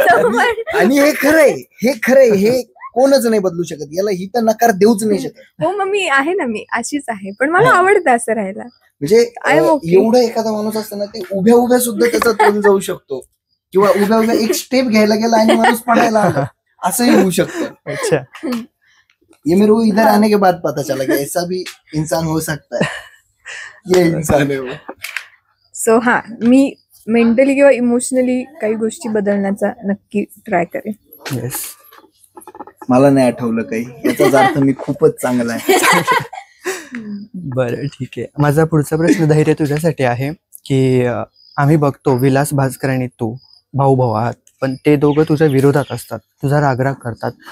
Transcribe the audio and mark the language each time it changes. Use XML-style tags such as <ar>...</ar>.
<mr>आणि हे खरंय, हे खरंय, हे कोणच नाही बदलू शकत. याला ही तर नकार देऊच नाही शकत. हो, मग मी आहे ना, मी अशीच आहे. पण मला आवडतं असं राहायला. म्हणजे</mr> <en>I am okay.</en> <mr>एवढा एखादा माणूस असताना ते उभ्या उभ्या सुद्धा त्याचा तोल जाऊ शकतो, किंवा उभ्या उभ्या एक स्टेप घ्यायला गेला आणि माणूस पडायला आला, असंही होऊ शकतं. अच्छा.</mr> <hi>ये मेरे को इधर आने के बाद पता चला कि ऐसा भी इंसान हो सकता है. ये इंसान है वो.</hi> <mr>सो हा, मी मेंटली किंवा इमोशनली काही गोष्टी बदलण्याचा नक्की ट्राय करेन.</mr> <en>Yes.</en> <mr>मला नाही आठवलं काही, याचाच अर्थ मी खूपच चांगला आहे. बरं, ठीक आहे. माझा पुढचा प्रश्न धैर्य तुझ्यासाठी आहे की आम्ही बघतो विलास भास्कर आणि तू भाऊ भाऊ आहात, पण ते दोघं तुझ्या विरोधात असतात, तुझा रागराग करतात.</mr>